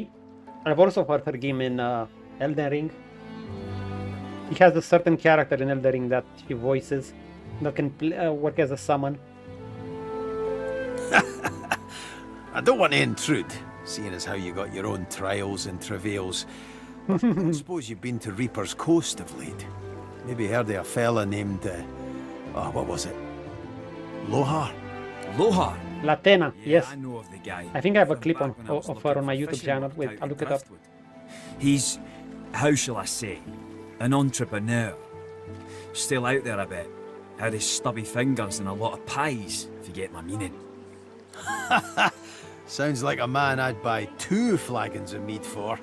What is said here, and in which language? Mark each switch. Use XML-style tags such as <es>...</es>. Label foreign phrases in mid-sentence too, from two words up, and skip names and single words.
<en>I've also heard her game in Elden Ring. He has a certain character in Elden Ring that he voices that can work as a summon. I don't want to intrude, seeing as how you got your own trials and travails. I don't suppose you've been to Reaper's Coast of late. Maybe heard of a fella named, oh, what was it? Lohar? Lohar? Latena, Yeah, yes. I know of the guy. I think I have a clip on, Back when I was of her on my looking for YouTube fishing channel. work Wait, out I'll in look it up. Driftwood. He's, how shall I say, an entrepreneur. Still out there a bit. Had his stubby fingers and a lot of pies, if you get my meaning. Sounds like a man I'd buy 2 flagons of mead for.</en>